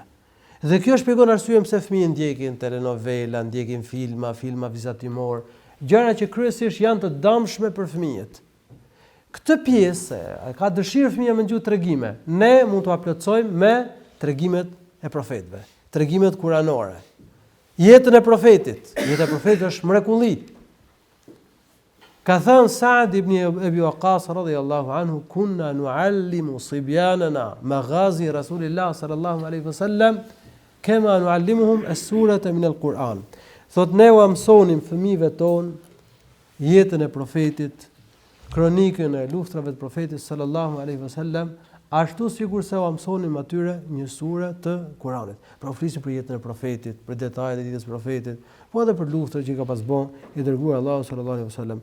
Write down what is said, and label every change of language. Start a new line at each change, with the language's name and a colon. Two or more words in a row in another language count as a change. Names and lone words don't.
Albanian: Dhe kjo shpjegon arsyeën pse fëmijët ndjekin telenovela, ndjekin filma vizatimor, gjëra që kryesisht janë të dëmshme për fëmijët. Këtë pjesë ka dëshirë fëmia me gjuhë tregime. Ne mund t'u plotësojmë me tregimet e profetëve, tregimet kuranore. Jetën e profetit. Jeta e profetit është mrekulli. Ka thënë Sa'd ibn Abi Waqqas
Arabic: رضي الله عنه, كنا نعلم صبياننا مغازي رسول الله صلى الله عليه وسلم كما نعلمهم السورة من القرآن.
Albanian: Thot ne u mësonim fëmijëve ton jetën e profetit, kronikën e luftrave të profetit
Arabic: صلى الله عليه وسلم,
Albanian: ashtu sikur se u mësonin atyre një sure të Kuranit. Pra u flisin për jetën e profetit, për detajet e jetës së profetit, po edhe për luftrat që ka pas bën i dërguar Allahu
Arabic: صلى الله عليه وسلم.